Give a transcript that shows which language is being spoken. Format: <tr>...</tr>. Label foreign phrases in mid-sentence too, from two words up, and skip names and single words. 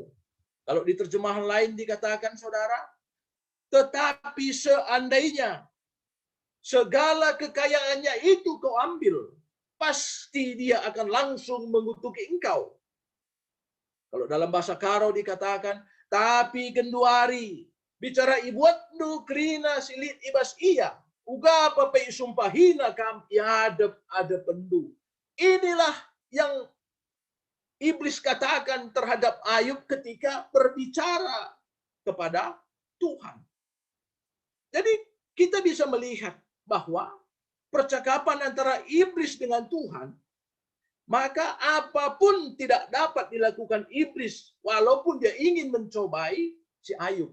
<id>Kalau di terjemahan lain dikatakan, saudara, tetapi seandainya segala kekayaannya itu kau ambil, pasti dia akan langsung mengutuki engkau. Kalau dalam bahasa Karo dikatakan,</id> <btx>tapi kenduari, bicara ibuatnu kerina silit ibas iya, uga papai sumpahina kam iadep ada pendu.</btx> <id>Inilah yang iblis katakan terhadap Ayub ketika berbicara kepada Tuhan. Jadi kita bisa melihat bahwa percakapan antara iblis dengan Tuhan, maka apapun tidak dapat dilakukan iblis walaupun dia ingin mencobai si Ayub.</id>